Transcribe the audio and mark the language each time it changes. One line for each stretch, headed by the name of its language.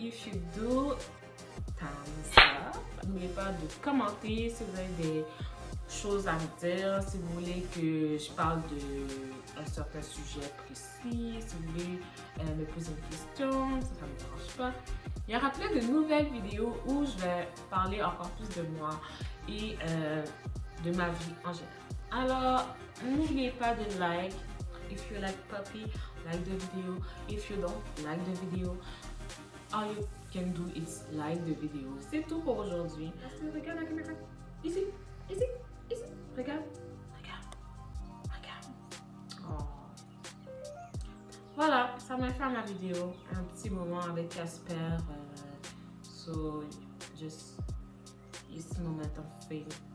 English: If you do, thumbs up.
French: N'oubliez pas de commenter si vous avez des choses à me dire, si vous voulez que je parle d'un certain sujet précis, si vous voulez me poser une question, ça ne me dérange pas. Il y aura plein de nouvelles vidéos où je vais parler encore plus de moi et de ma vie en général. Alors, n'oubliez pas de like.
English: If you like puppy, like the video. If you don't like the video, all you can do is like the video.
French: C'est tout pour aujourd'hui. Regarde la caméra. Ici, ici, ici. Regarde, regarde, regarde. Oh. Voilà, ça m'a fait ma vidéo. Un petit moment avec Casper.
English: So, just this moment of fame.